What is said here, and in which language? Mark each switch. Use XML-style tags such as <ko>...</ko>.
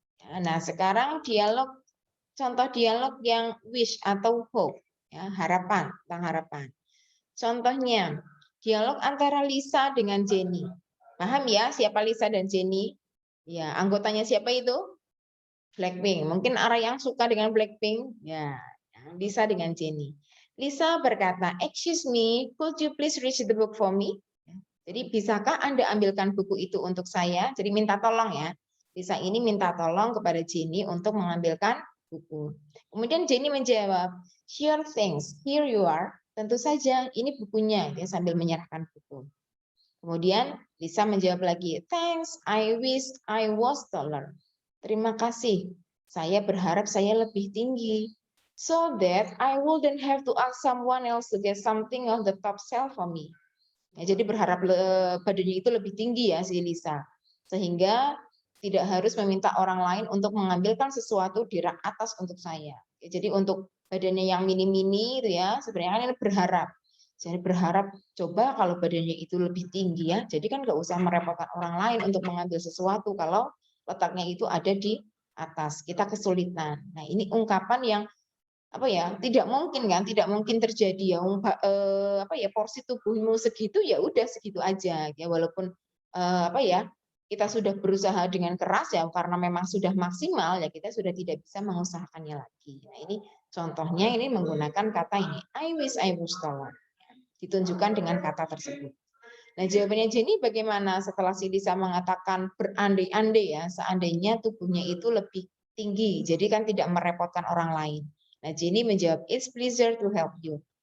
<id>Nah, sekarang contoh dialog yang wish atau hope ya, harapan, tentang harapan. Contohnya dialog antara Lisa dengan Jenny. Paham ya siapa Lisa dan Jenny? Ya, anggotanya siapa itu? Blackpink. Mungkin ada yang suka dengan Blackpink. Ya, Lisa dengan Jenny.</id> <en>Lisa berkata, "Excuse me, could you please read the book for me?"</en> <id>Jadi, bisakah Anda ambilkan buku itu untuk saya? Jadi minta tolong ya. Lisa ini minta tolong kepada Jenny untuk mengambilkan buku.</id> <en>Kemudian Jenny menjawab, "Sure things, here you are."</en> <id>Tentu saja, ini bukunya. Dia sambil menyerahkan buku. Kemudian Lisa menjawab lagi,</id> <en>"Thanks, I wish I was taller."</en> <id>Terima kasih, saya berharap saya lebih tinggi.</id> <en>So that I wouldn't have to ask someone else to get something on the top shelf for me.</en> <id>Ya, jadi berharap badannya itu lebih tinggi ya si Lisa. Sehingga tidak harus meminta orang lain untuk mengambilkan sesuatu di rak atas untuk saya. Ya, jadi untuk badannya yang mini-mini itu ya, sebenarnya kan ini berharap Saya berharap coba kalau badannya itu lebih tinggi ya, jadi kan nggak usah merepotkan orang lain untuk mengambil sesuatu kalau letaknya itu ada di atas, kita kesulitan. Nah ini ungkapan yang apa ya, tidak mungkin kan, tidak mungkin terjadi ya, apa ya, porsi tubuhmu segitu ya udah segitu aja ya, walaupun apa ya, kita sudah berusaha dengan keras ya karena memang sudah maksimal ya kita sudah tidak bisa mengusahakannya lagi. Nah ini contohnya ini menggunakan kata ini,</id> <en>I wish I was taller.</en> <id>Ditunjukkan dengan kata tersebut. Nah, jawabannya Jenny bagaimana setelah si Lisa mengatakan berandai-andai ya, seandainya tubuhnya itu lebih tinggi, jadi kan tidak merepotkan orang lain.</id> <en>Nah, Jenny menjawab, it's pleasure to help you.</en>